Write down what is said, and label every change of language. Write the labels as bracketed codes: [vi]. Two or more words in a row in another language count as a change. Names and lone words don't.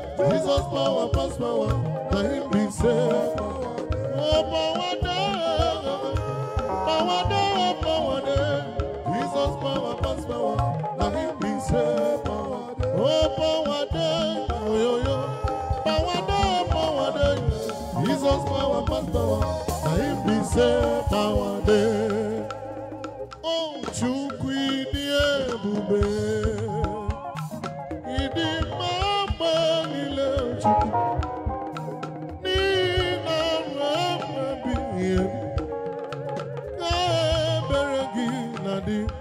[pcm] Jesus power pass power, na him be say. Oh, power dey, power dey, power dey. Jesus power pass power, na him be say. Oh, power dey, oh, yo, yo. Power dey, power dey. Jesus power pass power, na him be say power dey. [ig] Oh, Chukwu ịdị ebube. Ịdị mma mgbe niile, Chukwu. N'ihi na ọrụ emebighị ebi. Ka ebere gị na-adị.